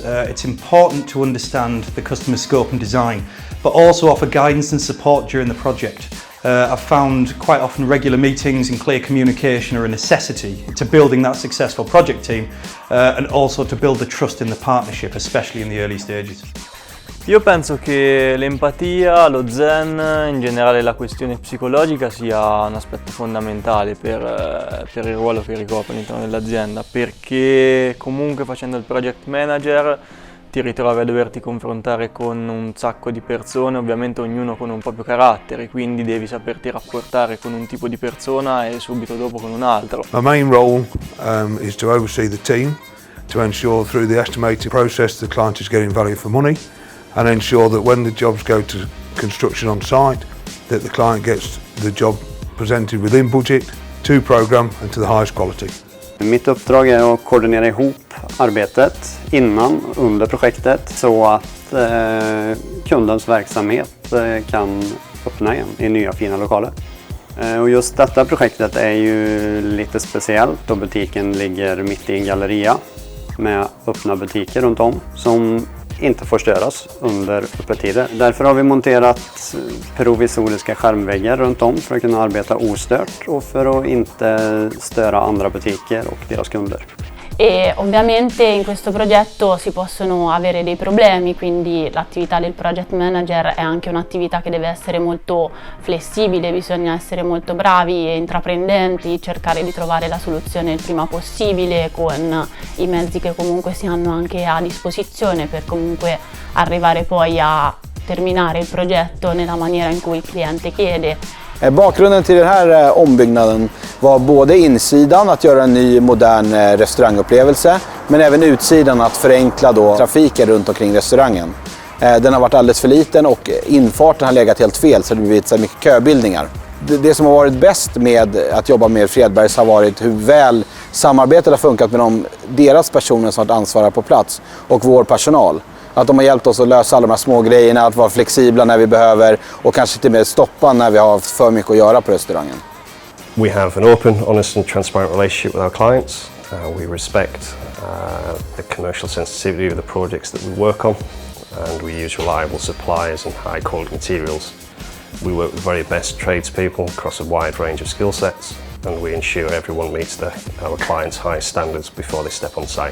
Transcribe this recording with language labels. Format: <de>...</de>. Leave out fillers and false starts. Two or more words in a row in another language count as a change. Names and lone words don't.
<en>It's important to understand the customer scope and design, but also offer guidance and support during the project. I've found quite often regular meetings and clear communication are a necessity to building that successful project team and also to build the trust in the partnership, especially in the early stages.</en> <it>Io penso che l'empatia, lo zen, in generale la questione psicologica sia un aspetto fondamentale per il ruolo che ricopre all'interno dell'azienda, perché comunque facendo il project manager ti ritrovi a doverti confrontare con un sacco di persone, ovviamente ognuno con un proprio carattere, quindi devi saperti rapportare con un tipo di persona e subito dopo con un altro.</it> <en>My main role is to oversee the team, to ensure through the estimating process the client is getting value for money, and ensure that when the jobs go to construction on site, that the client gets the job presented within budget, to program and to the highest quality.</en> <sv>Mitt uppdrag är att koordinera ihop arbetet innan och under projektet så att kundens verksamhet kan öppna igen i nya fina lokaler. Och just detta projektet är ju lite speciellt då butiken ligger mitt i en galleria med öppna butiker runt om som inte får störas under öppettider. Därför har vi monterat provisoriska skärmväggar runt om för att kunna arbeta ostört och för att inte störa andra butiker och deras kunder.</sv> <it>E ovviamente in questo progetto si possono avere dei problemi, quindi l'attività del project manager è anche un'attività che deve essere molto flessibile, bisogna essere molto bravi e intraprendenti, cercare di trovare la soluzione il prima possibile con i mezzi che comunque si hanno anche a disposizione per comunque arrivare poi a terminare il progetto nella maniera in cui il cliente chiede.</it> <sv>Bakgrunden till den här ombyggnaden var både insidan att göra en ny modern restaurangupplevelse men även utsidan att förenkla då trafiken runt omkring restaurangen. Den har varit alldeles för liten och infarten har legat helt fel så det har blivit så mycket köbildningar. Det som har varit bäst med att jobba med Fredbergs har varit hur väl samarbetet har funkat med deras personer som har ansvarat på plats och vår personal. Att de har hjälpt oss att lösa alla de här små grejerna, att vara flexibla när vi behöver och kanske till och med stoppa när vi har för mycket att göra på restaurangen.</sv> <en>We have an open, honest and transparent relationship with our clients. We respect the commercial sensitivity of the projects that we work on and we use reliable suppliers and high quality materials. We work with the very best tradespeople across a wide range of skill sets and we ensure everyone meets our clients' highest standards before they step on site.</en>